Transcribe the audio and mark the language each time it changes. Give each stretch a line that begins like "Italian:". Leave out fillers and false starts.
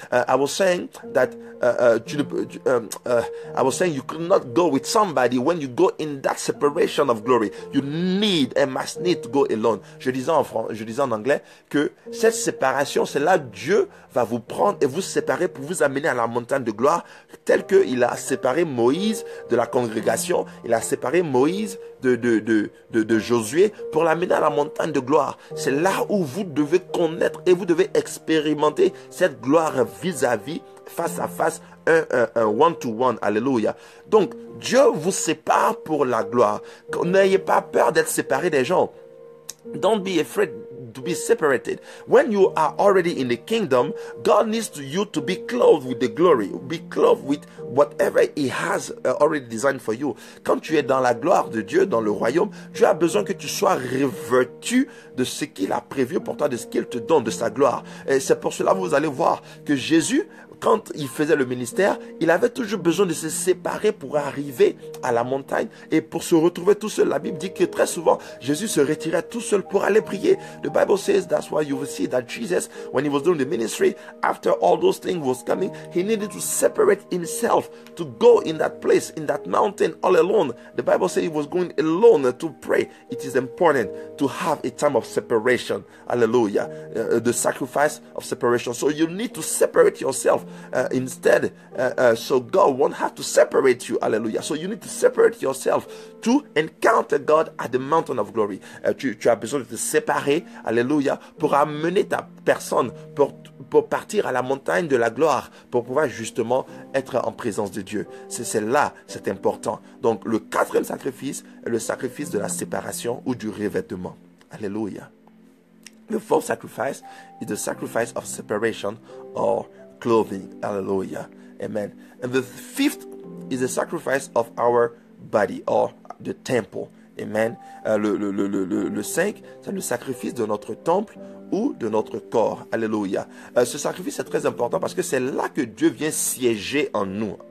English: I was saying that I was saying you could not go with somebody when you go in that separation of glory. You need and must need to go alone.
French: Je disais en anglais que cette séparation, c'est là Dieu va vous prendre et vous séparer pour vous amener à la montagne de gloire, tel qu'il a séparé Moïse de la congrégation. Il a séparé Moïse de Josué pour l'amener à la montagne de gloire. C'est là où vous devez connaître et vous devez expérimenter cette gloire vis-à-vis, face à face, un one-to-one. Alléluia. Donc, Dieu vous sépare pour la gloire. N'ayez pas peur d'être séparé des gens.
English: Don't be afraid to be separated. When you are already in the kingdom, God needs you to be clothed with the glory, be clothed with whatever He has already designed for you.
French: Quand tu es dans la gloire de Dieu, dans le royaume, Dieu a besoin que tu sois revêtu de ce qu'il a prévu pour toi, de ce qu'il te donne, de sa gloire. Et c'est pour cela que vous allez voir que Jésus, quand il faisait le ministère, il avait toujours besoin de se séparer pour arriver à la montagne et pour se retrouver tout seul. La Bible dit que très souvent, Jésus se retirait tout seul pour aller prier.
English: The Bible says that's why you will see that Jesus, when he was doing the ministry, after all those things was coming, he needed to separate himself to go in that place, in that mountain all alone. The Bible says he was going alone to pray. It is important to have a time of separation. Hallelujah. The sacrifice of separation. So you need to separate yourself instead. So God won't have to separate you. Hallelujah. So you need to separate yourself to encounter God at the mountain of glory.
French: Tu as besoin de te séparer, alléluia, pour amener ta personne, pour partir à la montagne de la gloire, pour pouvoir justement être en présence de Dieu. C'est là, c'est important. Donc le quatrième sacrifice est le sacrifice de la séparation ou du revêtement. Alléluia.
English: The fourth sacrifice is the sacrifice of separation or clothing. Hallelujah. Amen. And the fifth is the sacrifice of our body or the temple. Amen.
French: Le 5, c'est le sacrifice de notre temple ou de notre corps. Alléluia. Ce sacrifice est très important parce que c'est là que Dieu vient siéger en nous.